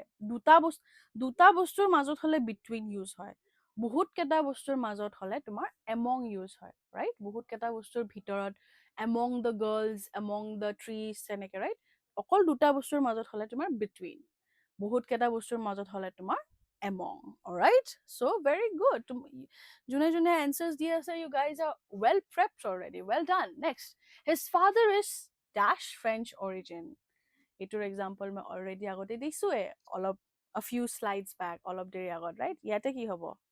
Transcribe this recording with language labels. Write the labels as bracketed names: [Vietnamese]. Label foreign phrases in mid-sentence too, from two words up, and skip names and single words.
[Assamese] দুটা বস্তুৰ মাজত হলে between ইউজ হয় বহুত কেটা বস্তুৰ মাজত হলে তোমাৰ among ইউজ হয় right বহুত কেটা বস্তুৰ ভিতৰত [English] among the girls among the trees এনেকে right [Assamese] অকল দুটা বস্তুৰ মাজত হলে তোমাৰ [English] between [Assamese] বহুত কেটা বস্তুৰ মাজত হলে তোমাৰ [English] among alright so very good june june answers di asa you guys are well prepped already well done next his father is dash French origin [Assamese] এটোৰ example মই already আগতে দিছোৱে অলপ [English] a few slides back [Assamese] অলপ দেৰি আগত [English] right [Assamese] ইয়াতে কি হ'ব